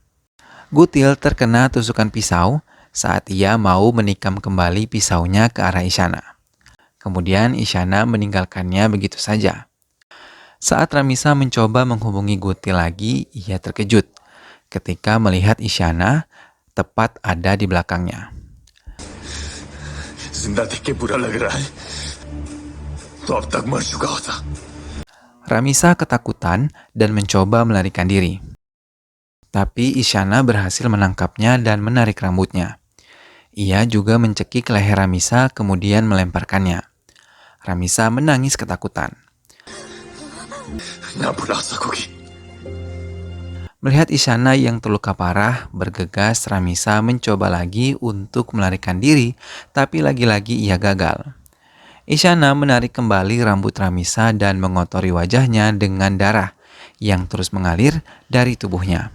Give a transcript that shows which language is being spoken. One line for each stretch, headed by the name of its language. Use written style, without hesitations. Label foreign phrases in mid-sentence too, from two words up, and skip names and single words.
Indonesian: Gutil terkena tusukan pisau saat ia mau menikam kembali pisaunya ke arah Isyana. Kemudian Isyana meninggalkannya begitu saja. Saat Ramisa mencoba menghubungi Gutil lagi, ia terkejut ketika melihat Isyana tepat ada di belakangnya.
Hindi: जिंदा देख के बुरा लग रहा है तो अब तक मर चुका होता.
Indonesian: Ramisa ketakutan dan mencoba melarikan diri. Tapi Isyana berhasil menangkapnya dan menarik rambutnya. Ia juga mencekik leher Ramisa kemudian melemparkannya. Ramisa menangis ketakutan.
Hindi: ना भुला सकोगी।
Indonesian: Melihat Isyana yang terluka parah, bergegas Ramisa mencoba lagi untuk melarikan diri, tapi lagi-lagi ia gagal. Isyana menarik kembali rambut Ramisa dan mengotori wajahnya dengan darah yang terus mengalir dari tubuhnya.